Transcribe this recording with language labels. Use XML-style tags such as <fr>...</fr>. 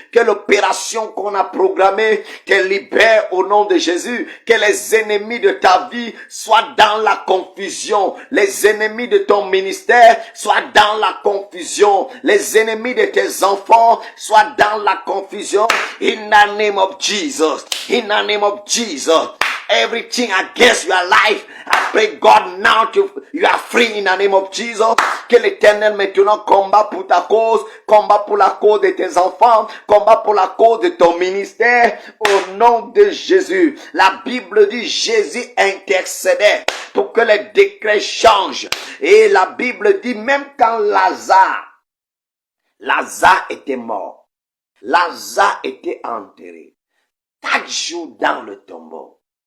<fr>Que l'opération qu'on a programmée te libère au nom de Jésus. Que les ennemis de ta vie soient dans la confusion. Les ennemis de ton ministère soient dans la confusion. Les ennemis de tes enfants soient dans la confusion.</fr> <en>In the name of Jesus. In the name of Jesus. Everything against your life, I pray God now you are free in the name of Jesus.</en> <fr>Que l'Éternel maintenant combat pour ta cause, combat pour la cause de tes enfants, combat pour la cause de ton ministère, au nom de Jésus. La Bible dit Jésus intercédait pour que les décrets changent. Et la Bible dit même quand Lazare était mort, Lazare était enterré 4 jours dans le tombeau.</fr>